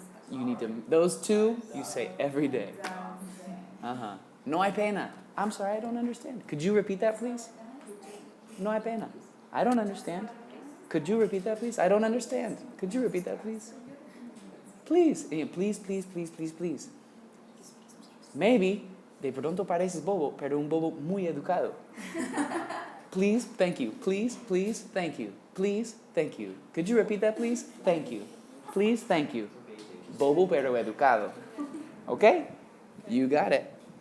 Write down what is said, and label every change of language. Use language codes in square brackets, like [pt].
[en] You need to, those two, you say every day. Uh-huh. [es] No hay pena. [en] I'm sorry, I don't understand. Could you repeat that, please? [es] No hay pena. [en] I don't understand. Could you repeat that, please? I don't understand. Could you repeat that, please? Please. Please, please, please, please, please. [es] Maybe, de pronto pareces bobo, pero un bobo muy educado. [en] Please, thank you. Please, please, thank you. Please, thank you. Could you repeat that, please? Thank you. Please, thank you. [es] Bobo pero educado. [en] Okay? You got it.